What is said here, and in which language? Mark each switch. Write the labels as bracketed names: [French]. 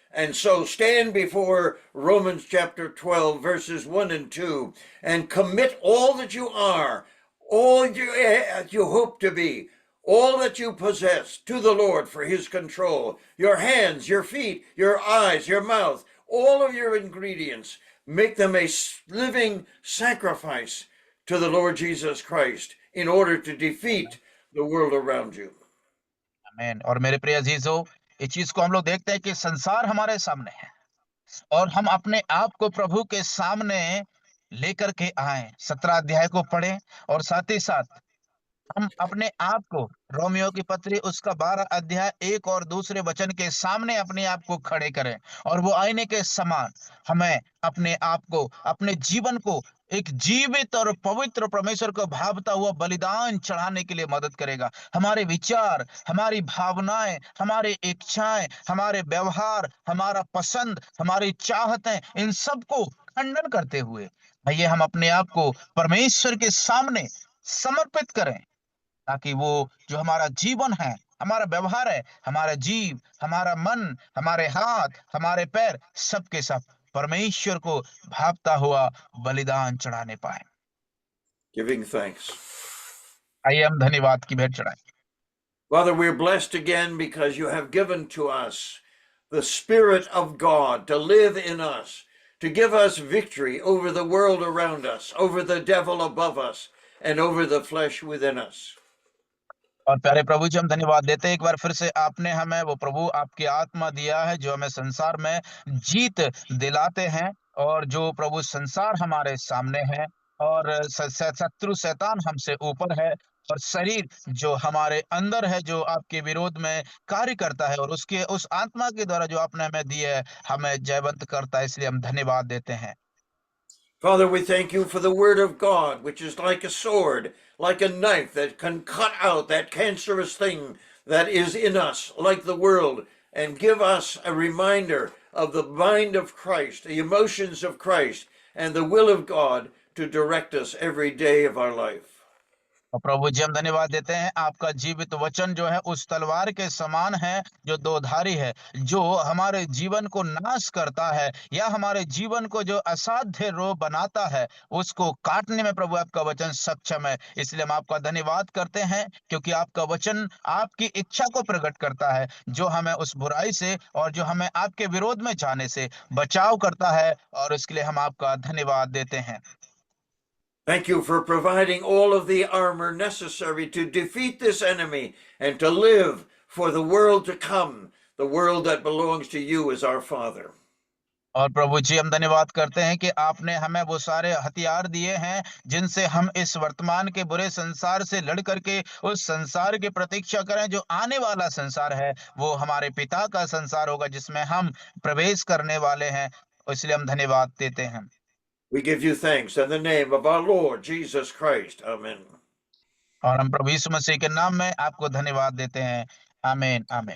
[English] And so stand before Romans chapter 12, verses 1 and 2, and commit all that you are, all you hope to be, all that you possess to the Lord for his control. Your hands, your feet, your eyes, your mouth, all of your ingredients, make them a living sacrifice to the Lord Jesus Christ in order to defeat the world around you. [Hindi] आमीन। और मेरे प्रिय अजीजों, इस चीज को हम लोग देखते हैं कि संसार हमारे सामने है और हम अपने आप को प्रभु के सामने लेकर के आए, 17 अध्याय को पढ़ें, और साथ ही साथ हम अपने आप को रोमियो की पत्री उसका 12 अध्याय 1 और दूसरे वचन के सामने अपने आप को खड़े करें, और वो आईने के समान हमें अपने आप को, अपने जीवन को एक जीवित और पवित्र परमेश्वर को भावता हुआ बलिदान चढ़ाने के लिए मदद करेगा। हमारे विचार, हमारी भावनाएं, हमारे इच्छाएं, हमारे व्यवहार, हमारा पसंद, हमारी चाहतें, इन सब को खंडन करते हुए आइए हम अपने आप को परमेश्वर के सामने समर्पित करें, ताकि वो जो हमारा जीवन है, हमारा व्यवहार है, हमारा जीव, हमारा मन, हमारे हाथ, हमारे पैर, सब के सब परमेश्वर को भावता हुआ बलिदान चढ़ाने पाए। [English] Giving thanks. [Hindi] आइए हम धन्यवाद की भेंट चढ़ाएं। [English] Father, we're blessed again because you have given to us the Spirit of God to live in us, to give us victory over the world around us, over the devil above us, and over the flesh within us. [Hindi] और प्यारे प्रभु जी, हम धन्यवाद देते हैं एक बार फिर से आपने हमें वो प्रभु आपकी आत्मा दिया है जो हमें संसार में जीत दिलाते हैं, और जो प्रभु संसार हमारे सामने है और शत्रु शैतान हमसे ऊपर है, और शरीर जो हमारे अंदर है जो आपके विरोध में कार्य करता है, और उसके उस आत्मा के द्वारा जो आपने हमें दी है हमें जयवंत करता है। इसलिए हम धन्यवाद देते हैं। [English] Father, we thank you for the Word of God, which is like a sword, like a knife that can cut out that cancerous thing that is in us, like the world, and give us a reminder of the mind of Christ, the emotions of Christ, and the will of God to direct us every day of our life. [Hindi] और प्रभु जी, हम धन्यवाद देते हैं, आपका जीवित वचन जो है उस तलवार के समान है जो दोधारी है, जो हमारे जीवन को नाश करता है या हमारे जीवन को जो असाध्य रोग बनाता है उसको काटने में प्रभु आपका वचन सक्षम है। इसलिए हम आपका धन्यवाद करते हैं, क्योंकि आपका वचन आपकी इच्छा को प्रकट करता है, जो हमें उस बुराई से और जो हमें आपके विरोध में जाने से बचाव करता है, और इसके लिए हम आपका धन्यवाद देते हैं। [English] Thank you for providing all of the armor necessary to defeat this enemy and to live for the world to come, the world that belongs to you as our Father. [Hindi] और प्रभु जी, हम धन्यवाद करते हैं कि आपने हमें वो सारे हथियार दिए हैं जिनसे हम इस वर्तमान के बुरे संसार से लड़ करके उस संसार की प्रतीक्षा करें जो आने वाला संसार है, वो हमारे पिता का संसार होगा जिसमें हम प्रवेश करने वाले हैं। इसलिए हम धन्यवाद देते हैं। [English] We give you thanks in the name of our Lord Jesus Christ. Amen. [Hindi] और हम प्रभु यीशु मसीह के नाम में आपको धन्यवाद देते हैं। आमीन, आमीन।